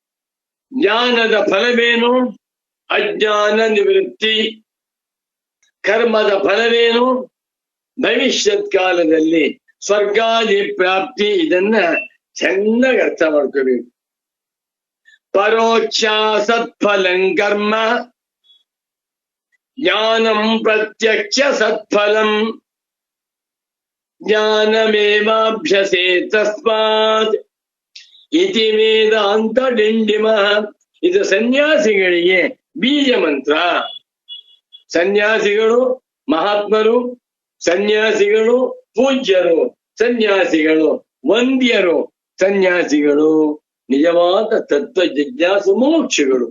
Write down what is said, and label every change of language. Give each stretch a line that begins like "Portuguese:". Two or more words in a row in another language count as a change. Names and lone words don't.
Kannada: ಜ್ಞಾನದ ಫಲವೇನು? ಅಜ್ಞಾನ ನಿವೃತ್ತಿ. ಕರ್ಮದ ಫಲವೇನು? ಭವಿಷ್ಯತ್ ಕಾಲದಲ್ಲಿ ಸ್ವರ್ಗಾದಿ ಪ್ರಾಪ್ತಿ. ಇದನ್ನ ಚೆನ್ನಾಗಿ ಅರ್ಥ ಮಾಡ್ಕೋಬೇಕು.
Sanskrit: ಪರೋಕ್ಷ ಸತ್ಫಲಂ ಕರ್ಮ, ಜ್ಞಾನಂ ಪ್ರತ್ಯಕ್ಷ ಸತ್ಫಲಂ, ಜ್ಞಾನಮೇವಾಭ್ಯಸೇ ತಸ್ಮಾತ್ ಇತಿ ವೇದಾಂತ ಡಿಂಡಿಮ.
Kannada: ಇದು ಸನ್ಯಾಸಿಗಳಿಗೆ ಬೀಜ ಮಂತ್ರ. ಸನ್ಯಾಸಿಗಳು ಮಹಾತ್ಮರು, ಸನ್ಯಾಸಿಗಳು ಪೂಜ್ಯರು, ಸನ್ಯಾಸಿಗಳು ವಂದ್ಯರು, ಸನ್ಯಾಸಿಗಳು ನಿಜವಾದ ತತ್ವ ಜಿಜ್ಞಾಸು ಮೋಕ್ಷಗಳು.